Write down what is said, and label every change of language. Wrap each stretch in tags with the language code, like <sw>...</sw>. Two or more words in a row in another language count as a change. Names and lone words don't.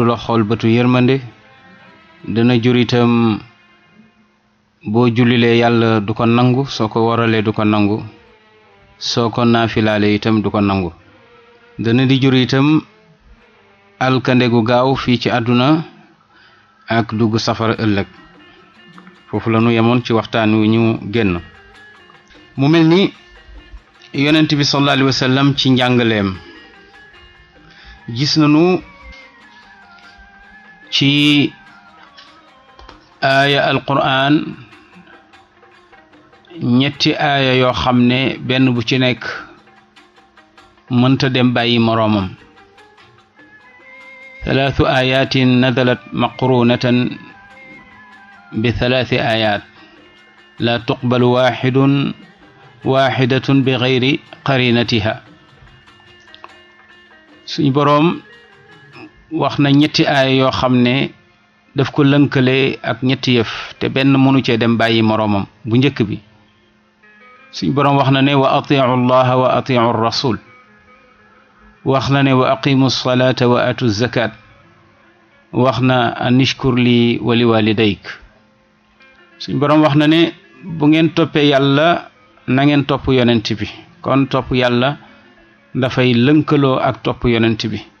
<wo>la xool bëtu yërmande dana jur itam boo jullilee yàlla du ko nangu soo ko waralee du ko nangu soo ko naafilaale itam du ko nangu dana di jur itam alkande gu gaaw fii ci àdduna ak dugg safara ëllëg foofu la ñu yemoon ci waxtaan wi ñu génn mu mel ni yonent bi</wo> <ar>صلى الله عليه وسلم</ar> <wo>ci njàngaleem gis nañu ci aaya alquran ñetti aaya yoo xam ne benn bu ci nekk mënta dem bàyyi moroomam</wo> <ar>ثلاث آيات نزلت مقرونة بثلاث آيات لا تقبل واحدة بغير قرينتها</ar> <wo>suñu boroom wax na ñetti aaya yoo xam ne daf ko lënkale ak ñetti yëf te benn mënu cee dem bàyyi moroomam bu njëkk bi suñu boroom wax na ne</wo> <ar>وأطيعوا الله وأطيعوا الرسول</ar> <wo>wax na ne</wo> <ar>وأقيموا الصلاة وآتوا الزكاة</ar> <wo>wax na</wo> <ar>أن اشكر لي ولوالديك</ar> <wo>suñ boroom wax na ne bu ngeen toppee yàlla na ngeen topp yonent bi kon topp yàlla dafay lënkaloo ak topp yonent bi</wo>